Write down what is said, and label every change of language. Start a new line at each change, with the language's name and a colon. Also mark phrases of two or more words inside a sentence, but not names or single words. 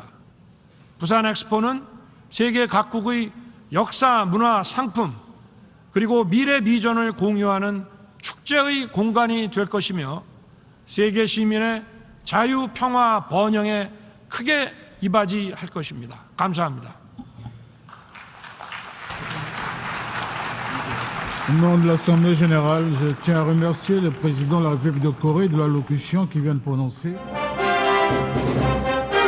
Korean: 부산 엑스포는 세계 각국의 역사, 문화, 상품, 그리고 미래 비전을 공유하는 축제 축제의 공간이 될 것이며 세계 시민의 자유, 평화, 번영에 크게 이바지할 것입니다. 감사합니다.
French: Au nom de l'Assemblée générale, je tiens à remercier le président de la République de Corée de l'allocution qu'il vient de prononcer.